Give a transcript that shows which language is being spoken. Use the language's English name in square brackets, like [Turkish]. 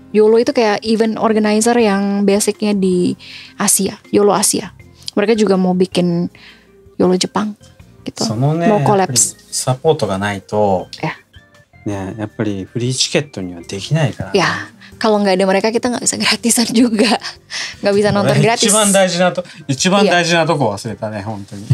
[Indonesian] Yolo itu kayak event organizer yang basicnya di Asia, Yolo Asia. Mereka juga mau bikin Yolo Jepang gitu. Mau collapse. [Japanese] サポートがないと、ね、やっぱりフリーチケットにはできないから、ね。 [Indonesian] Ya, kalau nggak ada mereka kita nggak bisa gratisan juga, nggak bisa nonton gratis. [Japanese] 一番大事なとこ忘れたね本当に。